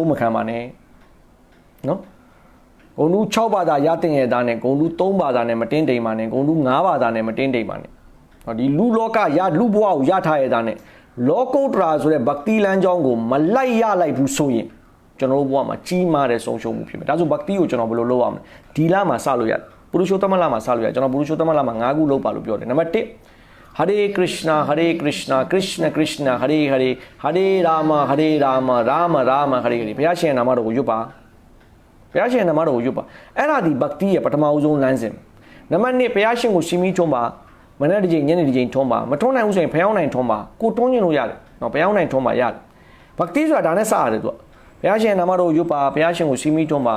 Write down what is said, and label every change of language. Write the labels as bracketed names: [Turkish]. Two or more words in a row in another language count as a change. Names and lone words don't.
[Burmese] မခံပါနဲ့နော်ဂုံလူ6ဘာသာရတဲ့ရဲ့သားနဲ့ဂုံလူ3ဘာသာနဲ့မတင်းတိမ်ပါနဲ့ဂုံလူ5ဘာသာနဲ့မတင်းတိမ်ပါနဲ့ဟောဒီလူလောကရလူဘဝကိုရထားရဲ့သားနဲ့လောကုတ္တရာဆိုတဲ့ဗကတိလမ်းကြောင်းကိုမလိုက်ရလိုက်ဘူးဆိုရင်ကျွန်တော်တို့ဘဝမှာကြီးမားတဲ့ဆုံးရှုံးမှုဖြစ်မယ်ဒါဆိုဗကတိကိုကျွန်တော်ဘယ်လိုလုပ်ရမလဲဒီလမှာစလို့ရတယ်ပုရုရှောတမလမှာစလို့ရကျွန်တော်ပုရုရှောတမလမှာ9ခုလုပ်ပါလို့ပြောတယ်နံပါတ် 1Hare Krishna Krishna Krishna Hare Hare Hare Rama Rama Rama Hare Hare ဘုရားရှင်နာမတော်ကိုရွတ်ပါဘုရားရှင်နာမတော်ကိုရွတ်ပါအဲ့ဒါဒီဗကတိရဲ့ပထမအဆုံးလမ်းစဉ်နံပါတ်2ဘုရားရှင်ကိုရှင်မီးထွန်းပါမနေ့တစ်ချိန်ညနေတစ်ချိန်ထွ န်းပါမထွန်းနိုင်ဘူးဆိုရင်ဘုရားနိုင်ထွန်းပါကိုတွန်းကျင်လို့ရတယ်နော်ဘုရားနိုင်ထွန်းပါရတယ်ဗကတိဆိုတာဒါနဲ့စရတယ်သူကဘုရားရှင်နာမတော်ကိုရွတ်ပါဘုရားရှင်ကိုရှင်မီးထွန်းပါ